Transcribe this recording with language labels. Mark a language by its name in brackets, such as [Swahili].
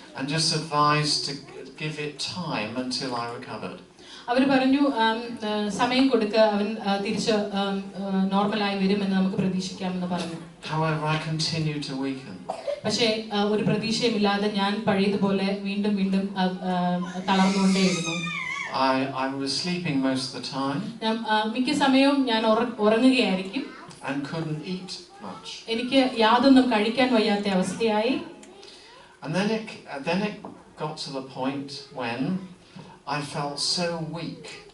[English] And just advised to give it time until I recovered. [Malayalam] അവർ പറഞ്ഞു സമയം കൊടുക്കുക, അവൻ തിരിച്ച് നോർമലായി വരുമെന്ന് നമുക്ക് പ്രതീക്ഷിക്കാമെന്ന് പറഞ്ഞു. [English] However, I continued to weaken. [Malayalam] പക്ഷേ ഒരു പ്രതീക്ഷയുമില്ലാതെ ഞാൻ പഴയതുപോലെ വീണ്ടും തളർന്നുകൊണ്ടേയിരുന്നു. [English] I was sleeping most of the time. [Malayalam] മിക്ക സമയവും ഞാൻ ഉറങ്ങുകയായിരിക്കും. [English] And couldn't eat much. [Malayalam] എനിക്ക് യാതൊന്നും കഴിക്കാൻ വയ്യാത്ത അവസ്ഥയായി. [English] And then it got to the point when I felt so weak.